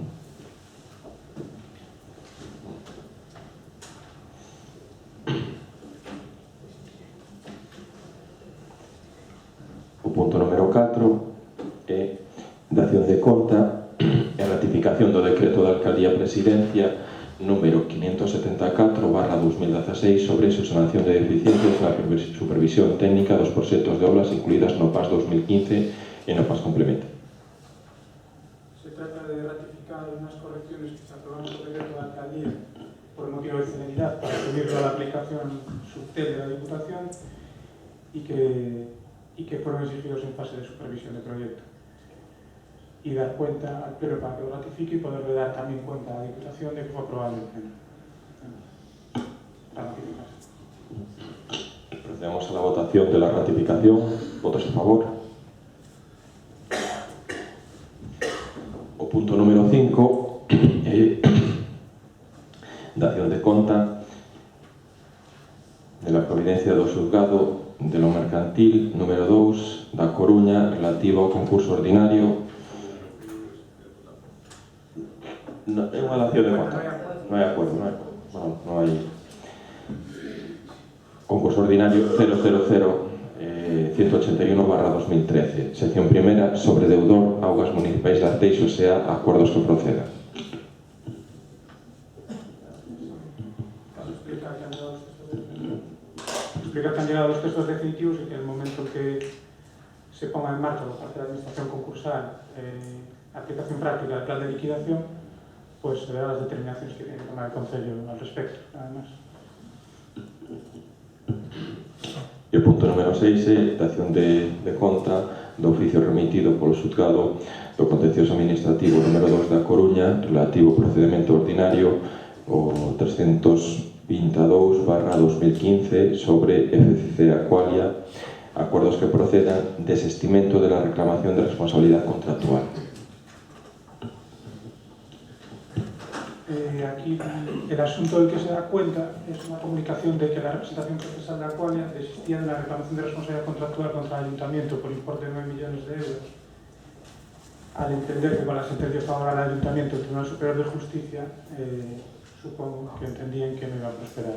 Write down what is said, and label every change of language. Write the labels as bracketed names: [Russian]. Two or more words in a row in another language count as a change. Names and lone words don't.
[Galician] O punto número 4 é dación de conta e ratificación do decreto da Alcaldía Presidencia número 574/2016 sobre subsanación de deficiencias na supervisión técnica dos proxectos de obras incluídas no PAS 2015 e no PAS complemento. [Spanish] Se trata de ratificar unas correcciones que se aprobaron por decreto da Alcaldía por motivo de celeridad para subirlo a la aplicación subtel de la Diputación y que fueron exigidos en fase de supervisión de proyecto. Y dar cuenta al Pleno para que lo ratifique y poderle dar también cuenta a la Diputación de que fue aprobado en el Pleno. Para ratificarse. Procedemos a la votación de la ratificación. Votos a favor. [Galician] O punto número 5 é dación de conta [Spanish] de la providencia [Galician] do xulgado [Spanish] de lo mercantil [Galician] número 2 da Coruña relativo ao concurso ordinario. No, é unha dación de conta. Non hai acordo, non hai acordo. Non hai concurso ordinario 000-181/2013, [Spanish] sección primera, sobre deudor, [Galician] augas municipais de Arteixo, sea acordos que procedan. [Spanish] Explicar que han llegado los textos definitivos y que en el momento que se ponga en marcha por parte de la Administración concursal aplicación práctica del plan de liquidación, pues se verán las determinaciones que tiene que tomar el Concello al respecto, nada más. [Galician] E o punto número 6 é dación de conta do oficio remitido polo xulgado do contencioso administrativo número 2 da Coruña relativo ao procedimento ordinario o 322/2015 sobre FCC Aqualia, acordos que procedan, desestimento [Spanish] de la reclamación de responsabilidad contractual. Aquí el asunto del que se da cuenta es una comunicación de que la representación procesal de Aqualia desistía de la reclamación de responsabilidad contractual contra el Ayuntamiento por importe de 9 millones de euros, al entender que con la sentencia favorable al Ayuntamiento el Tribunal Superior de Justicia supongo que entendían que no iba a prosperar.